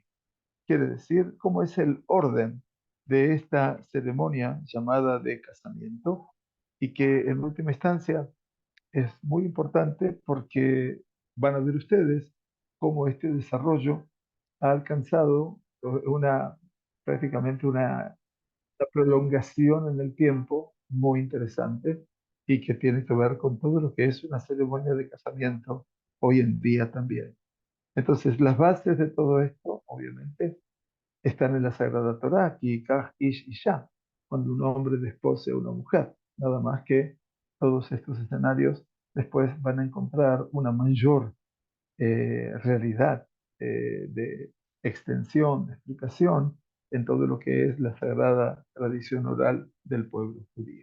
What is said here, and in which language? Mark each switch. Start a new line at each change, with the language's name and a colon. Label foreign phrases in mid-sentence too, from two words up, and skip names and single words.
Spanish: Quiere decir cómo es el orden de esta ceremonia llamada de casamiento y que en última instancia es muy importante porque van a ver ustedes cómo este desarrollo ha alcanzado prácticamente una prolongación en el tiempo muy interesante y que tiene que ver con todo lo que es una ceremonia de casamiento hoy en día también. Entonces, las bases de todo esto, obviamente, están en la Sagrada Torá,
Hebrew: כי יקח איש אשה,
Spanish: cuando un hombre despose a una mujer. Nada más que todos estos escenarios después van a encontrar una mayor realidad de extensión, de explicación en todo lo que es la sagrada tradición oral del pueblo judío.